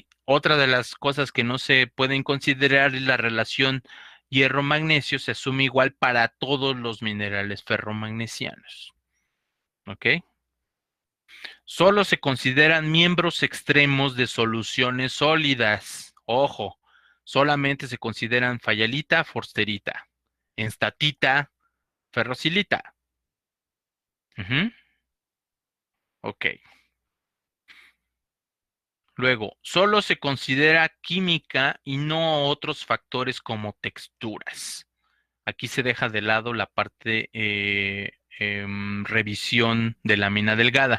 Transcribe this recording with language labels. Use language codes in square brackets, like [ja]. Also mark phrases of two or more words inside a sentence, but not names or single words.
[es] Otra de las cosas que no se pueden considerar es la relación hierro-magnesio, se asume igual para todos los minerales ferromagnesianos. ¿Ok? Solo se consideran miembros extremos de soluciones sólidas. Ojo, solamente se consideran fayalita, forsterita, enstatita, ferrosilita. Ujú. Ok. Luego, solo se considera química y no otros factores como texturas. Aquí se deja de lado la parte revisión de lámina delgada.